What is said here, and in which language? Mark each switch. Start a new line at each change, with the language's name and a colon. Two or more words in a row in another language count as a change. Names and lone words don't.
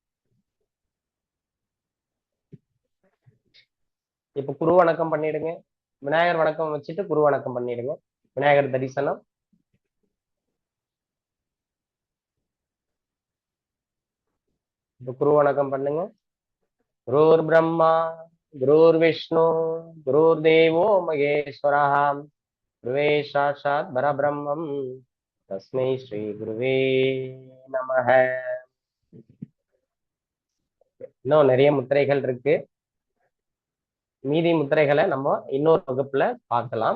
Tamil: இப்ப குரு வணக்கம் பண்ணிடுங்க. விநாயகர் வணக்கம் வச்சுட்டு குரு வணக்கம் பண்ணிடுங்க. விநாயகர் தரிசனம். இப்ப குரு வணக்கம் பண்ணுங்க.
Sanskrit: गुरुर् ब्रह्मा गुरुर् विष्णुः गुरुर् देवो महेश्वरः गुरुरेव साक्षात् परब्रह्म तस्मै श्री गुरवे नमः.
Tamil: இன்னும் நிறைய முத்திரைகள் இருக்கு. மீதி முத்திரைகளை நம்ம இன்னொரு வகுப்புல பார்க்கலாம்.